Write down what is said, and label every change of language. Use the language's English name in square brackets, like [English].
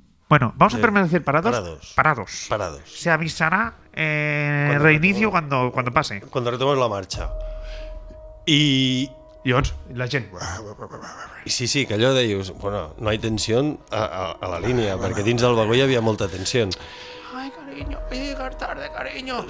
[Spanish] Bueno, vamos a permanecer parados. Se avisará reinicio cuando pase. Cuando retomemos la marcha. I [Catalan] llavors, la gent... Sí, que allò deius, bueno, [Spanish] no hay tensión [Catalan] a la línia, perquè dins del vagó hi havia molta tensió. [Spanish] Ai, cariño, voy a llegar tarde, cariño.